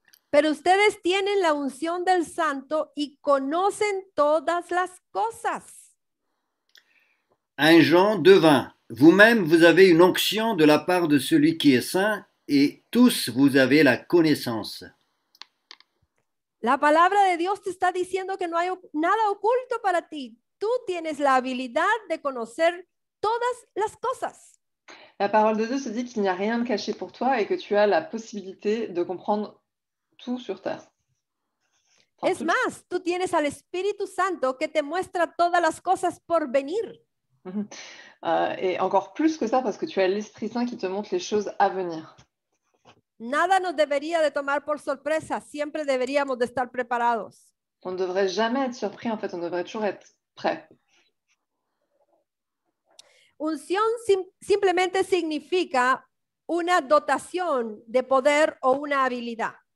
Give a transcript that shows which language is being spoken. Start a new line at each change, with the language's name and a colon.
Spanish: Pero ustedes tienen la unción del Santo y conocen todas las cosas.
French: 1 Jean 2:20. Vous-même, vous avez une onction de la part de celui qui est saint, et tous vous avez la connaissance.
Spanish: La palabra de Dios te está diciendo que no hay nada oculto para ti. Tú tienes la habilidad de conocer todas las cosas.
French: La parole de Dieu se dit qu'il n'y a rien de caché pour toi et que tu as la possibilité de comprendre tout sur terre. Enfin,
Spanish: Es más, tú tienes al Espíritu Santo que te muestra todas las cosas por venir.
French: Et encore plus que ça, parce que tu as l'Esprit Saint qui te montre les choses à venir.
Spanish: Nada nos debería de tomar por sorpresa. Siempre deberíamos de estar preparados.
French: On ne devrait jamais être surpris, en fait, on devrait toujours être prêt.
Spanish: Unción simplemente significa una dotación de poder o una habilidad.